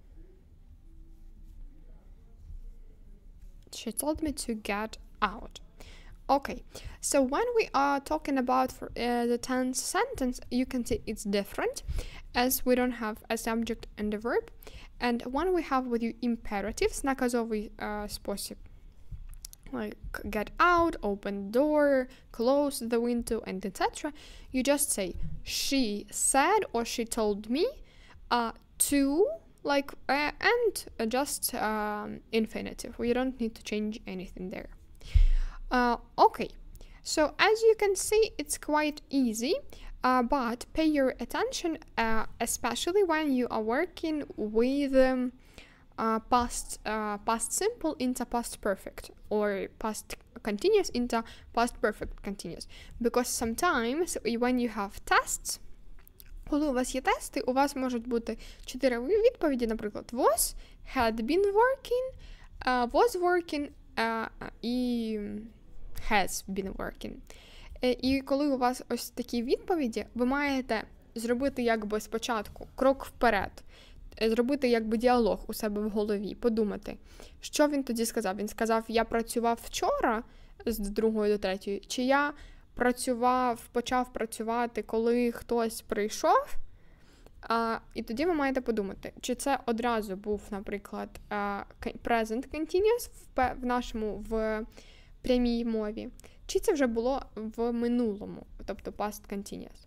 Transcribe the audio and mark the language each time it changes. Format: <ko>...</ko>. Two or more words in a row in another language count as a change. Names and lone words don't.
<en>She told me to get out. Okay, so when we are talking about the tense sentence, you can see it's different, as we don't have a subject and a verb. And when we have with you imperatives,</en> <uk>наказовий спосіб,</uk> <en>like get out, open the door, close the window, and etc., you just say she said or she told me to, like, and just infinitive. We don't need to change anything there. Okay, so as you can see, it's quite easy, but pay your attention, especially when you are working with past simple into past perfect, or past continuous into past perfect continuous. Because sometimes when you have tests,</en> <uk>коли у вас є тести, у вас можуть бути 4 відповіді, наприклад,</uk> <en>was, had been working, was working і has been working.</en> <uk>І коли у вас ось такі відповіді, ви маєте зробити якби спочатку крок вперед, зробити якби діалог у себе в голові, подумати, що він тоді сказав. Він сказав, я працював вчора з 2 до 3, чи я почав працювати, коли хтось прийшов, і тоді ви маєте подумати, чи це одразу був, наприклад,</uk> <en>present continuous</en> <uk>в прямій мові, чи це вже було в минулому, тобто</uk> <en>past continuous.</en>